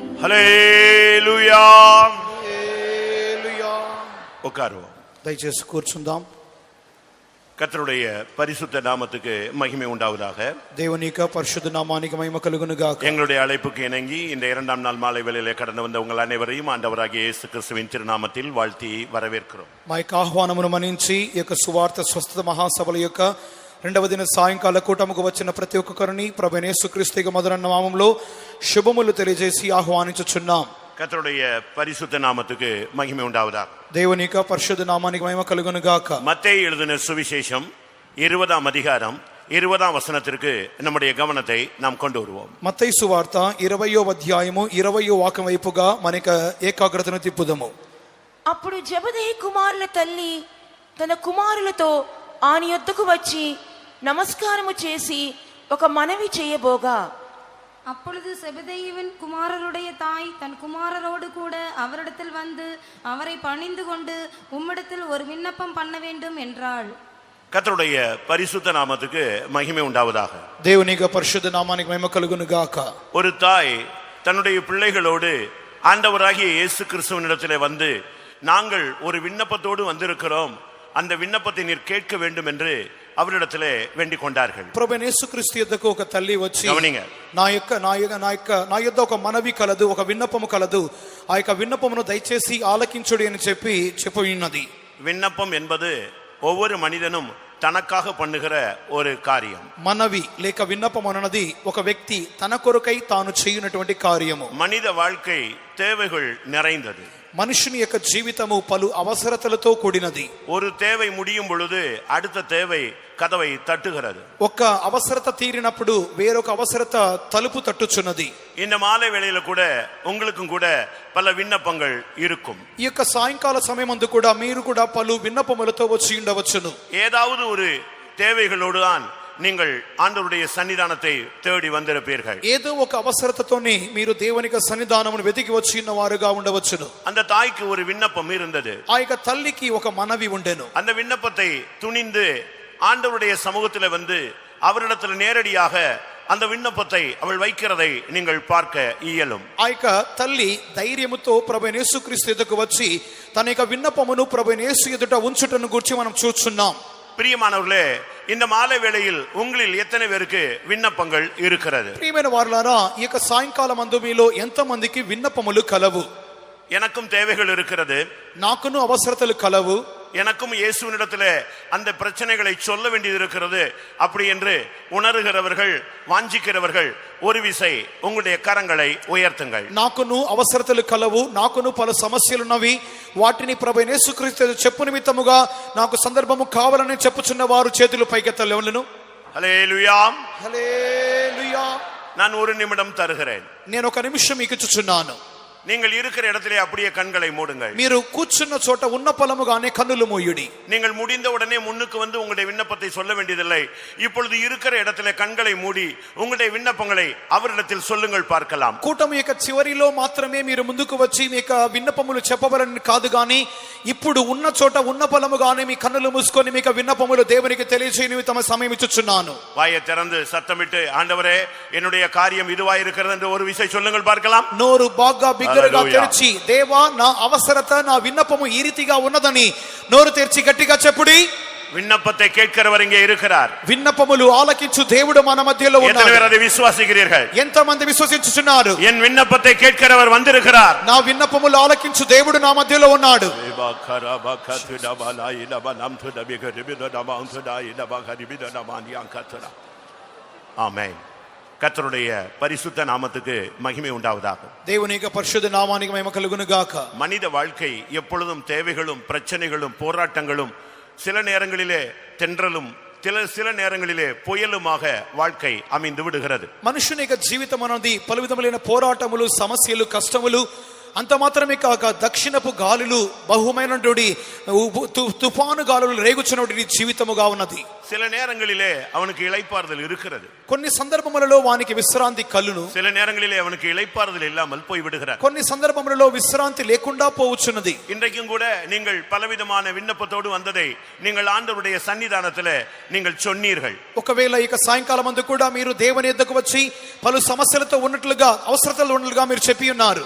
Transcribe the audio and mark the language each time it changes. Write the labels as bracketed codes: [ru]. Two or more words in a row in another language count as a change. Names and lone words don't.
[ta] హల్లెలూయా. உட்காருவோம். [te] దయచేసి కూర్చుందాం. [ta] கர்த்தருடைய பரிசுத்த நாமத்துக்கு மகிமை உண்டாவதாக. [te] దేవుని యొక్క పరిశుద్ధ నామానికి మహిమ కలుగును గాక. [ta] எங்களுடைய அழைப்புக்கு இணங்கி இந்த இரண்டாம் நாள் மாலை வேளையிலே கடந்து வந்த உங்கள் அனைவரையும் ஆண்டவராகிய இயேசு கிறிஸ்துவின் திருநாமத்தில் வாழ்த்தி வரவேற்கிறோம். [te] మా యొక్క ఆహ్వానమును మన్నించి ఈ యొక్క సువార్త స్వస్థత మహాసభల యొక్క రెండవ దిన సాయంకాల కూటముకు వచ్చిన ప్రతి ఒక్కరిని ప్రభువైన యేసుక్రీస్తు యొక్క మధుర నామములో శుభములు తెలియజేసి ఆహ్వానించుచున్నాం. [ta] கர்த்தருடைய பரிசுத்த நாமத்துக்கு மகிமை உண்டாவதாக. [te] దేవుని యొక్క పరిశుద్ధ నామానికి మహిమ కలుగును గాక. [ta] மத்தேயு எழுதின சுவிசேஷம் 20ஆம் அதிகாரம் 20ஆம் வசனத்திற்கு நம்முடைய கவனத்தை நாம் கொண்டு வருவோம். [te] మత్తయి సువార్త 20వ అధ్యాయము 20వ వాక్యం వైపుగా మనక ఏకాగ్రతను తిప్పుదము. అప్పుడు జెబెదయి కుమారుల తల్లి తన కుమారులతో ఆయన యొద్దకు వచ్చి నమస్కారము చేసి ఒక మనవి చేయబోగా, [ta] அப்பொழுது செபதேயுவின் குமாரருடைய தாய் தன் குமாரரோடு கூட அவரிடத்தில் வந்து அவரை பணிந்து கொண்டு உம்மிடத்தில் ஒரு விண்ணப்பம் பண்ண வேண்டும் என்றாள். கர்த்தருடைய பரிசுத்த நாமத்துக்கு மகிமை உண்டாவதாக. [te] దేవుని యొక్క పరిశుద్ధ నామానికి మహిమ కలుగును గాక. [ta] ஒரு தாய் தன்னுடைய பிள்ளைகளோடு ஆண்டவராகிய இயேசு கிறிஸ்துவினிடத்திலே வந்து, நாங்கள் ஒரு விண்ணப்பத்தோடு வந்திருக்கிறோம், அந்த விண்ணப்பத்தை நீர் கேட்க வேண்டும் என்று அவரிடத்திலே வேண்டிக் கொண்டார்கள். [te] ప్రభువైన యేసుక్రీస్తు యొద్దకు ఒక తల్లి వచ్చి, గమనించండి, నా యొద్ద ఒక మనవి కలదు, ఒక విన్నపము కలదు, ఆ యొక్క విన్నపమును దయచేసి ఆలకించుడి అని చెప్పి ఉన్నది. [ta] விண்ணப்பம் என்பது ஒவ்வொரு மனிதனும் தனக்காக பண்ணுகிற ஒரு காரியம். [te] మనవి లేక విన్నపం అన్నది ఒక వ్యక్తి తన కొరకై తాను చేయునటువంటి కార్యము. [ta] மனித வாழ்க்கை தேவைகள் நிறைந்தது. [te] మనుషుని యొక్క జీవితము పలు అవసరతలతో కూడినది. [ta] ஒரு தேவை முடியும் பொழுது அடுத்த தேவை கதவை தட்டுகிறது. [te] ఒక అవసరత తీరినప్పుడు వేరొక అవసరత తలుపు తట్టుచున్నది. [ta] இந்த மாலை வேளையில கூட உங்களுக்கும் கூட பல விண்ணப்பங்கள் இருக்கும். [te] ఈ యొక్క సాయంకాల సమయమందు కూడా మీరు కూడా పలు విన్నపములతో వచ్చి ఉండవచ్చును. [ta] ஏதாவது ஒரு தேவைகளோடு தான் நீங்கள் ஆண்டவருடைய சன்னிதானத்தை தேடி வந்திருப்பீர்கள். [te] ఏదో ఒక అవసరతతోనే మీరు దేవుని యొక్క సన్నిధానమును వెతికి వచ్చి ఉన్న వారుగా ఉండవచ్చును. [ta] அந்த தாய்க்கு ஒரு விண்ணப்பம் இருந்தது. [te] ఆ యొక్క తల్లికి ఒక మనవి ఉండెను. [ta] அந்த விண்ணப்பத்தை துணிந்து ஆண்டவருடைய சமூகத்திலே வந்து அவரிடத்தில் நேரடியாக அந்த விண்ணப்பத்தை அவள் வைக்கிறதை நீங்கள் பார்க்க இயலும். [te] ఆ యొక్క తల్లి ధైర్యముతో ప్రభువైన యేసుక్రీస్తు ఎదుటకు వచ్చి తన యొక్క విన్నపమును ప్రభువైన యేసు ఎదుట ఉంచుటను గురించి మనం చూస్తున్నాం. [ta] பிரியமானவர்களே, இந்த மாலை வேளையில் உங்களில் எத்தனை பேருக்கு விண்ணப்பங்கள் இருக்கிறது? [te] ప్రియమైన వారలారా, ఈ యొక్క సాయంకాలం అందు మీలో ఎంత మందికి విన్నపములు కలవు? [ta] எனக்கும் தேவைகள் இருக்கிறது, [te] నాకును అవసరతలు కలవు. [ta] எனக்கும் இயேசுவினிடத்திலே அந்த பிரச்சனைகளை சொல்ல வேண்டியது இருக்கிறது அப்படி என்று உணர்கிறவர்கள், வாஞ்சிக்கிறவர்கள் ஒரு விசை உங்களுடைய கரங்களை உயர்த்துங்கள். [te] నాకును అవసరతలు కలవు, నాకును పలు సమస్యలు ఉన్నవి, వాటిని ప్రభువైన యేసుక్రీస్తు చెప్పు నిమిత్తముగా నాకు సందర్భము కావాలని చెప్పుచున్న వారు చేతులు పైకెత్తలేవలను. హల్లెలూయా, హల్లెలూయా. [ta] நான் ஒரு நிமிடம் தருகிறேன். [te] నేను ఒక నిమిషం మీకు ఇచ్చుచున్నాను. [ta] நீங்கள் இருக்கிற இடத்திலே அப்படியே கண்களை மூடுங்கள். [te] మీరు కూర్చున్న చోట ఉన్న పలముగానే కన్నులు మూయుడి. [ta] நீங்கள் முடிந்த உடனே முன்னுக்கு வந்து உங்களுடைய விண்ணப்பத்தை சொல்ல வேண்டியதில்லை. இப்பொழுது இருக்கிற இடத்திலே கண்களை மூடி உங்களுடைய விண்ணப்பங்களை அவரிடத்தில் சொல்லுங்கள், பார்க்கலாம். [te] కూటమి యొక్క చివరిలో మాత్రమే మీరు ముందుకు వచ్చి మీ యొక్క విన్నపములు చెప్పవలని కాదు గాని, ఇప్పుడు ఉన్న చోట ఉన్న పలముగానే మీ కన్నులు మూసుకొని మీ యొక్క విన్నపములు దేవునికి తెలియజేయని తమ సమయం ఇచ్చుచున్నాను. [ta] வாயை திறந்து சத்தமிட்டு, ஆண்டவரே என்னுடைய காரியம் இதுவாய் இருக்கிறது என்று ஒரு விசை சொல்லுங்கள், பார்க்கலாம். [te] నోరు బాగా బిగ్గరగా తెరిచి, దేవా నా అవసరత నా విన్నపము ఈ రీతిగా ఉన్నదని నోరు తెరిచి గట్టిగా చెప్పుడి. [ta] விண்ணப்பத்தை கேட்கிறவர் இங்கே இருக்கிறார். [te] విన్నపములు ఆలకించు దేవుడు మన మధ్యలో ఉన్నాడు. [ta] எத்தனை பேர் அதை விசுவாசிக்கிறீர்கள்? [te] ఎంతమంది విశ్వసించుచున్నారు? [ta] என் விண்ணப்பத்தை கேட்கிறவர் வந்திருக்கிறார். [te] నా విన్నపములు ఆలకించు దేవుడు నా మధ్యలో ఉన్నాడు. [ta] ஆமென். கர்த்தருடைய பரிசுத்த நாமத்துக்கு மகிமை உண்டாவதாக. [te] దేవుని యొక్క పరిశుద్ధ నామానికి మహిమ కలుగును గాక. [ta] மனித வாழ்க்கை எப்பொழுதும் தேவைகளும் பிரச்சனைகளும் போராட்டங்களும், சில நேரங்களிலே தென்றலும் சில நேரங்களிலே புயலுமாக வாழ்க்கை அமைந்து விடுகிறது. [te] మనుషుని యొక్క జీవితం అనేది పలు విధములైన పోరాటములు, సమస్యలు, కష్టములు, అంత మాత్రమే కాక దక్షిణపు గాలులు బహుమైనటువంటి తుఫాను గాలులు రేగుచున్నటువంటి జీవితముగా ఉన్నది. [ta] சில நேரங்களிலே அவனுக்கு இளைப்பாறுதல் இருக்கிறது, [te] కొన్ని సందర్భములలో వానికి విశ్రాంతి కలును, [ta] சில நேரங்களிலே அவனுக்கு இளைப்பாறுதல் இல்லாமல் போய் விடுகிறார். [te] కొన్ని సందర్భములలో విశ్రాంతి లేకుండా పోవచ్చున్నది. [ta] இன்றைக்கும் கூட நீங்கள் பலவிதமான விண்ணப்பத்தோடு வந்ததை நீங்கள் ஆண்டவருடைய சன்னிதானத்திலே நீங்கள் சொன்னீர்கள். [te] ఒకవేళ ఇక సాయంకాలం అందు కూడా మీరు దేవుని యొద్దకు వచ్చి పలు సమస్యలతో ఉన్నట్లుగా అవసరతలు ఉన్నట్లుగా మీరు చెప్పి ఉన్నారు.